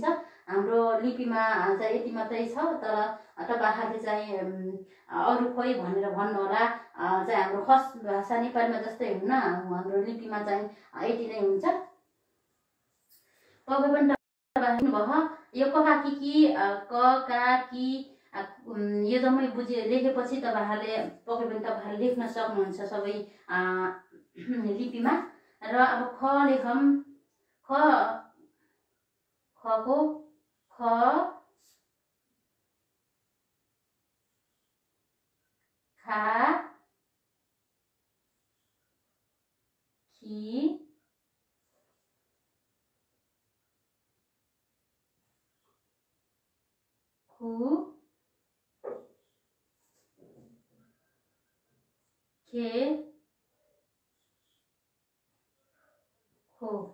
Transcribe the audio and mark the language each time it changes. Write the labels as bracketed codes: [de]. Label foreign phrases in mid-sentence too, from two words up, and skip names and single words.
[ne] हाम्रो लिपिमा चाहिँ यति मात्रै छ, तर तपाईँहरूले चाहिँ अरू खोइ भनेर भन्नु होला। चाहिँ हाम्रो खस भाषा नेपालीमा जस्तै हुन्न, हाम्रो लिपिमा चाहिँ यति नै हुन्छ। पक्कै पनि भयो यो ककाकी क का की यो जम्मै लेखेपछि तपाईँहरूले पक्कै पनि तपाईँहरूले लेख्न सक्नुहुन्छ सबै लिपिमा। र अब ख लेखौँ। खको ख, खा, खी, खु, खे, खो।